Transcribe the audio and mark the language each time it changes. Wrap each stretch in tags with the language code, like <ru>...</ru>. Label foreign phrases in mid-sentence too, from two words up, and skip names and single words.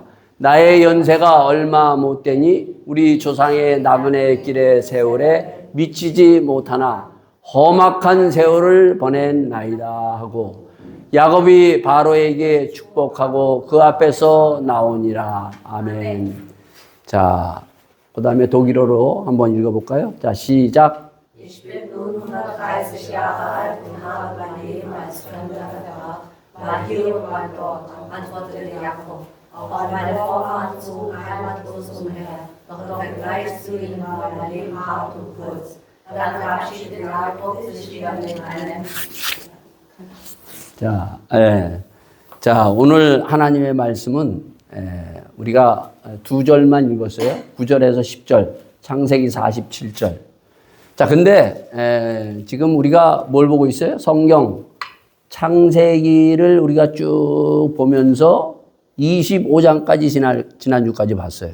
<ko>나의 연세가 얼마 못되니 우리 조상의 나그네 길의 세월에 미치지 못하나 험악한 세월을 보낸나이다 하고 야곱이 바로에게 축복하고 그 앞에서 나오니라. 아멘. 자, 그 다음에 독일어로 한번 읽어볼까요? 자, 시작.</ko> <de>Ich bin nun 130 Jahre alt und habe mein Leben als Fremder verbracht, war hier und war dort, antwortete Jakob. Auch meine Vorfahren zogen heimatlos umher, doch im Vergleich zu ihnen war mein Leben hart und kurz. Dann verabschiedete Jakob sich wieder mit einem.</de> <ko>자, 오늘 하나님의 말씀은 우리가 2절만 읽었어요. 9절에서 10절, 창세기 47절. 자, 근데 지금 우리가 뭘 보고 있어요? 성경 창세기를 우리가 쭉 보면서 25장까지 지난주까지 봤어요.</ko>